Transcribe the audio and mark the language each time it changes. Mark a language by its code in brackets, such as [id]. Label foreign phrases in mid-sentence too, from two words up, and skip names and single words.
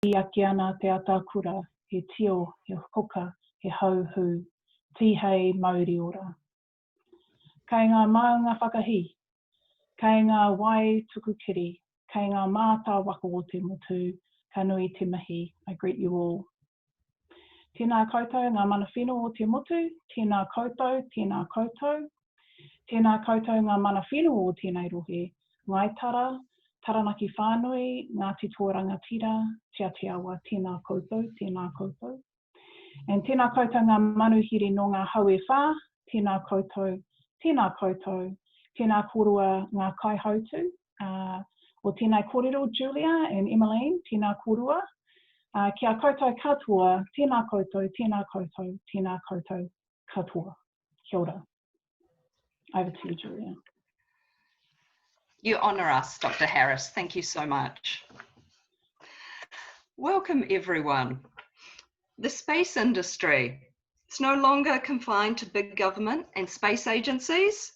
[mi] ake ana te atakura, he tio, he hoka, he hauhu, tihei Maori ora. Kei ngā maunga whakahi, kei ngā wai tukukiri, kei ngā mātā waka o te motu, ka nui te mihi, [en] I greet you all. [mi] Tēnā koutou, ngā mana whenua o te motu, tēnā koutou, tēnā koutou. Tēnā koutou, ngā mana whenua o tēnei rohe, ngai tara, taranaki whānui, Ngāti Tōranga Tira, te awa, tēnā koutou, tēnā koutou. And tēnā koutou ngā manuhiri no ngā haue whā, tēnā koutou, tēnā korua ngā kaihautu, o tēnei kōrero, Julia and Emmeline, tēnā korua. Kia koutou katoa, tēnā koutou, tēnā koutou, tēnā koutou katoa. Kia ora. [en] Over to you, Julia. You honour us, Dr. Harris. Thank you so much. Welcome, everyone. The space industry. It's no longer confined to big government and space agencies.